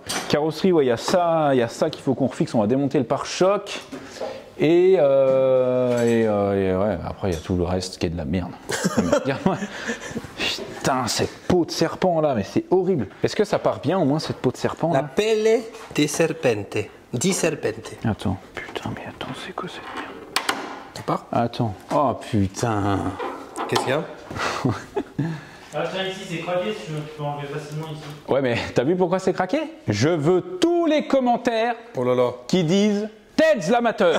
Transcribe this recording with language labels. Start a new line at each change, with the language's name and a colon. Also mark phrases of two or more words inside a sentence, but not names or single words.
French: Carrosserie, ouais, il y a ça qu'il faut qu'on refixe. On va démonter le pare-choc. Et ouais, après, il y a tout le reste qui est de la merde. Putain, cette peau de serpent là, mais c'est horrible. Est-ce que ça part bien au moins cette peau de serpent
Italian: La
French: là?
Italian: pelle de serpente. Di serpente.
French: Attends, putain, mais attends, c'est quoi cette merde? Ça part? Attends. Oh putain. Qu'est-ce qu'il y a? Ah, tiens, ici c'est craqué, tu peux enlever facilement ici. Ouais, mais t'as vu pourquoi c'est craqué? Je veux tous les commentaires Oh là là. qui disent TEDS l'amateur.